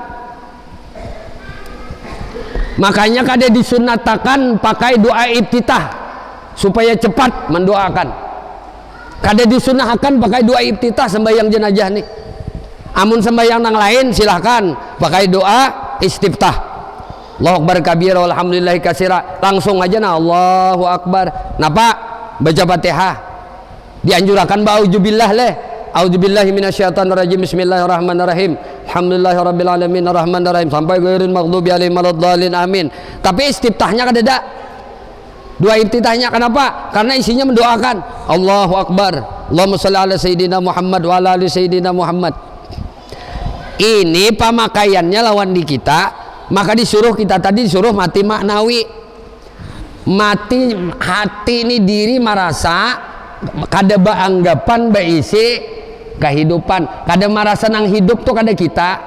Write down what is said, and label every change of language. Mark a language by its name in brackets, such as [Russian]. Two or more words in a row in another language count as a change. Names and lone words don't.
[Banjar] Makanya kada disunatakan pakai doa iftitah supaya cepat mendoakan. Kada disunahkan pakai doa iftitah sembahyang jenazah nih. Amun sembahyang yang lain silahkan pakai doa istiftah. [Arabic] الله أكبر كبيرا والحمد لله كثيرا. [Banjar] Langsung aja nah [Arabic] الله أكبر. [Banjar] Napa? Baca Fatihah. Dianjurkan ba'udzubillah leh. [Arabic] أعوذ بالله من الشيطان الرجيم. بسم الله الرحمن الرحيم. الحمد لله رب العالمين الرحمن الرحيم sampai غير المغضوب عليهم ولا الضالين آمين. [Banjar] Tapi istiftahnya kada ada. Dua iftitahnya kenapa? Karena isinya mendoakan. [Arabic] الله أكبر. اللهم صل على سيدنا محمد وعلى آل سيدنا محمد. [Banjar] Ini pemakaiannya lawan di kita, maka disuruh kita tadi disuruh mati maknawi. Mati hati ini diri merasa kada beranggapan berisi kehidupan, kada merasa nang hidup tuh kada kita.